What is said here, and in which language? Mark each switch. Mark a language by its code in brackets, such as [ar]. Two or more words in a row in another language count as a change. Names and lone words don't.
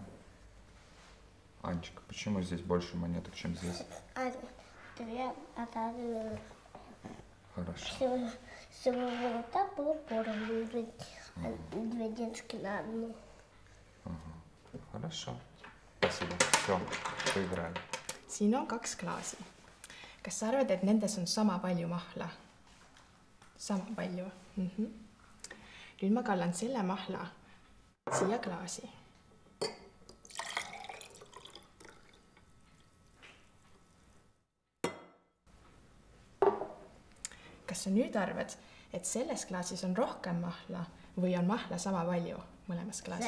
[ru] Анечка, почему здесь больше монеток, чем здесь? 2, 1. Хорошо. Если бы вот так было поровну, 2 денежки на 1. Хорошо. Спасибо. Все, поиграли. [et] Siin on 2 klaasi. Kas sa arvad, et nendes on sama palju mahla? Sama palju. Nüüd ma kallan selle mahla siia klaasi. Kas sa nüüd arvad, et selles klaasis on rohkem mahla või on mahla sama palju mõlemas klaasis?